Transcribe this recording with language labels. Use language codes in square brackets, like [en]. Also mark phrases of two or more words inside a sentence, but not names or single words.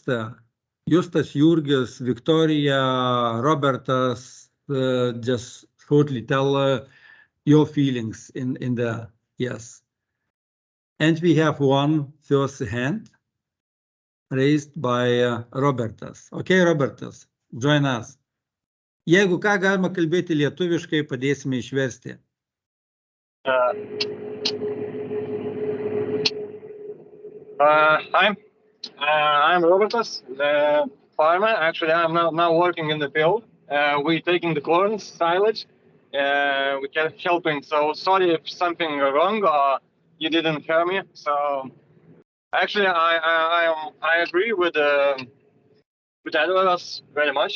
[en] Justas, Jurgis, Victoria, Robertas. Just shortly tell your feelings in the yes. And we have one first hand raised by Robertas. Okay, Robertas, join us. [lt] Jeigu ką galima kalbėti lietuviškai, padėsime išversti. [en] Hi, I'm Robertas, the farmer. Actually, I'm now working in the field. We're taking the corn silage. We can helping. So sorry if something wrong or you didn't hear me. So actually, I agree with Edwards very much.